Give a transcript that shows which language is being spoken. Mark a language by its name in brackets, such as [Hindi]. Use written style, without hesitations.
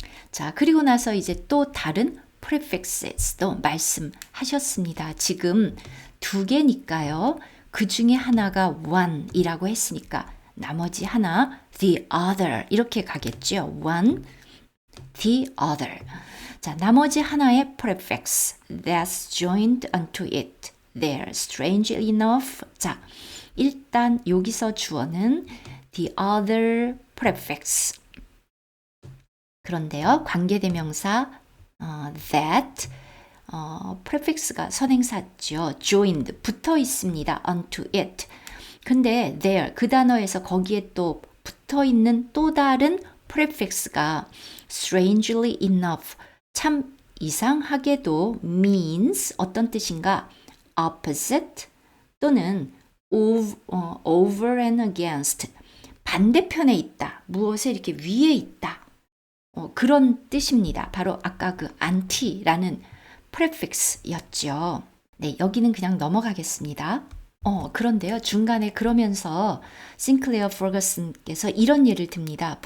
[Korean] 자, 그리고 나서 이제 또 다른 prefixes도 말씀하셨습니다. 지금 두 개니까요. 그 중에 하나가 one이라고 했으니까 나머지 하나 [English] the other [Korean] 이렇게 가겠죠. [English] one, the other. 자, [Korean] 나머지 하나의 [English] prefix that's joined onto it there. Strangely enough. [Korean] 자, 일단 여기서 주어는 the other prefix. 그런데요, 관계대명사 that prefix가 선행사죠. joined 붙어 있습니다. onto it. 근데 there 그 단어에서 거기에 또 붙어 있는 또 다른 prefix가 [English] strangely enough [Korean] 참 이상하게도 means 어떤 뜻인가? [English] opposite 또는 over and against [Korean] 반대편에 있다. 무엇에 이렇게 위에 있다. 그런 뜻입니다. 바로 아까 그 anti라는 prefix였죠. 네, 여기는 그냥 넘어가겠습니다. 그런데요, 중간에 그러면서 싱클레어 퍼거슨께서 이런 예를 듭니다.